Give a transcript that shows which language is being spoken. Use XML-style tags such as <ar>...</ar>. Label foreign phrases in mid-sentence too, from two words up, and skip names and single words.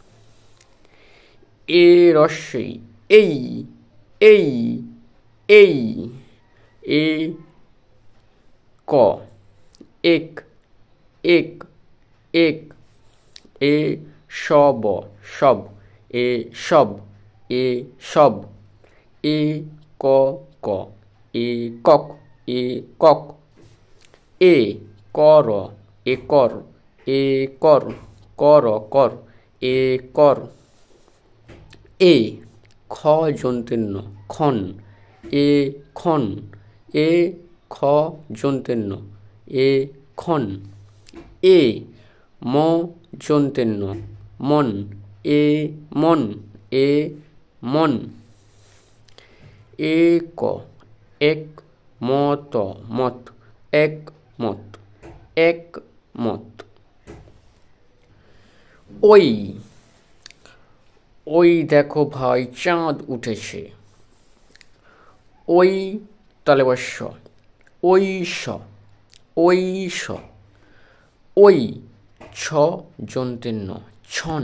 <bn>এ রস্যই এই, এই, এই, এ ক, এক, এক, এক, এ সব, সব, এ সব, এ সব, এ ক ক, এ কক, এ কক, এ কর, এ কর, এ কর, কর, কর, এ কর, এ খ যন্ত্রের ন, খন, এ খন, এ খ যন্ত্রের ন, এ খন, এ ম যন্ত্রের ন, মন, এ মন, এ মন, এ ক, এক মত, মত, এক মত, এক মত, ওই, ওই দেখো ভাই চাঁদ উঠেছে। ওই তালবস্য, ঐশ, ঐশ, ওই ছ যন্ত্রের ন, ছন,</bn>